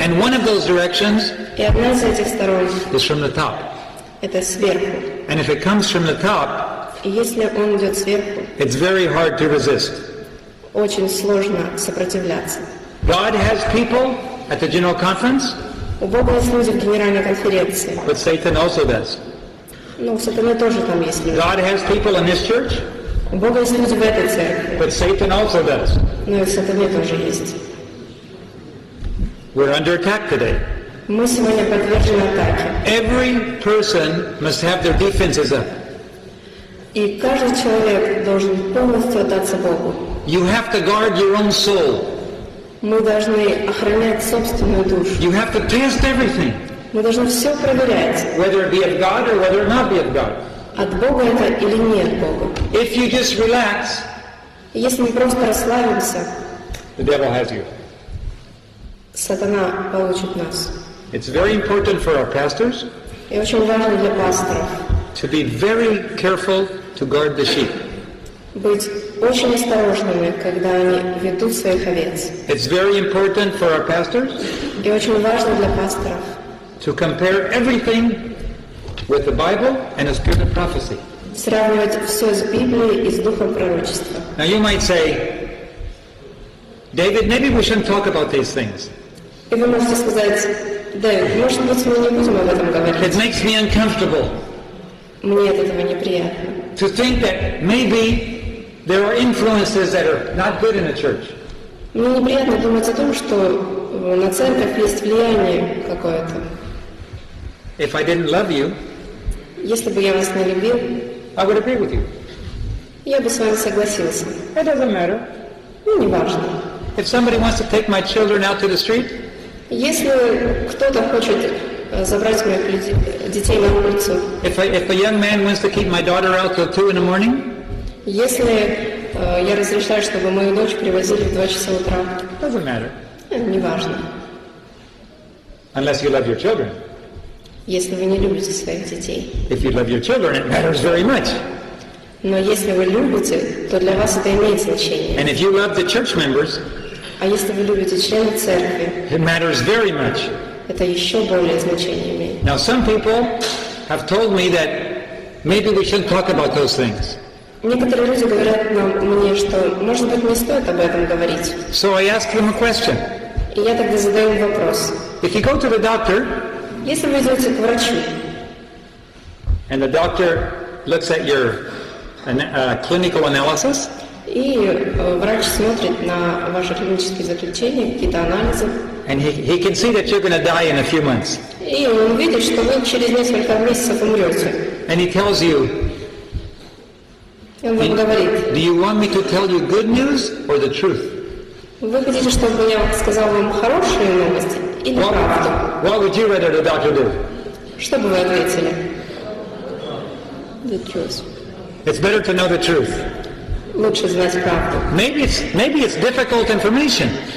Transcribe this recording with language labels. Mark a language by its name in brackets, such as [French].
[English] And one of those directions [Russian] И одна из этих сторон [English] is from the top. [Russian] это сверху. [English] And if it comes from the top, [Russian] И если он идет сверху, [English] it's very hard to resist. [Russian] очень сложно сопротивляться. [English] God has people at the General Conference, [Russian] У Бога есть люди в Генеральной конференции. [English] but Satan also does. [Russian] Ну, у сатаны тоже там есть люди. [English] God has people in this church, [Russian] У Бога есть люди в этой церкви, [English] but Satan also does. [Russian] но и в сатане тоже есть. [English] We're under attack today. [Russian] Мы сегодня подвержены атаке. [English] Every person must have their defenses up. [Russian] И каждый человек должен полностью отдаться Богу. [English] You have to guard your own soul. [Russian] Мы должны охранять собственную душу. [English] You have to test everything, [Russian] Мы должны все проверять, [English] whether it be of God or whether it not be of God. [Russian] от Бога это или не от Бога. [English] If you just relax, [Russian] И если мы просто расслабимся, [English] the devil has you. [Russian] сатана получит нас. [English] It's very important for our pastors [Russian] И очень важно для пасторов [English] to be very careful to guard the sheep. [Russian] быть очень осторожными, когда они ведут своих овец. [English] It's very important for our pastors [Russian] И очень важно для пасторов [English] to compare everything with the Bible and the spirit of prophecy. [Russian] сравнивать все с Библией и с духом пророчества. [English] Now you might say, David, maybe we shouldn't talk about these things. [Russian] И вы можете сказать: Дэвид, может быть, мы не будем об этом [English] It [Russian] говорить. [English] makes me uncomfortable [Russian] Мне от этого неприятно. [English] to think that maybe there are influences that are not good in the church. [Russian] Мне неприятно думать о том, что на церковь есть влияние какое-то. [English] If I didn't love you, [Russian] Если бы я вас не любил, [English] I would agree with you. [Russian] я бы с вами согласился. [English] It doesn't matter. [Russian] Ну, неважно. [English] If somebody wants to take my children out to the street, [Russian] Если кто-то хочет забрать моих детей на улицу, [English] if a young man wants to keep my daughter out till 2 in the morning, [Russian] если я разрешаю, чтобы мою дочь привозили в 2 часа утра, [English] doesn't matter. [Russian] Неважно. [English] Unless you love your children. [Russian] Если вы не любите своих детей. [English] If you love your children, it matters very much. [Russian] Но если вы любите, то для вас это имеет значение. [English] And if you love the church members, [Russian] А если вы любите членов церкви, [English] it matters very much. [Russian] это еще более значение имеет. [English] Now some people have told me that maybe we shouldn't talk about those things. [Russian] Некоторые люди говорят мне, что, может быть, не стоит об этом говорить. [English] So I asked them a question. [Russian] И я тогда задаю им вопрос. [English] If you go to the doctor, [Russian] Если вы идете к врачу, [English] and the doctor looks at your clinical analysis, [Russian] и врач смотрит на ваши клинические заключения, какие-то анализы, [English] and he can see that you're going to die in a few months, [Russian] и он видит, что вы через несколько месяцев умрете. [English] and he tells you, [Russian] И он вам говорит: [English] do you want me to tell you good news or the truth? [Russian] вы хотите, чтобы я сказал вам хорошие новости или правду? [English] What would you rather the doctor do? [Russian] Что бы вы ответили? [English] The truth. It's better to know the truth. [Russian] Лучше знать правду. [English] Maybe it's difficult information.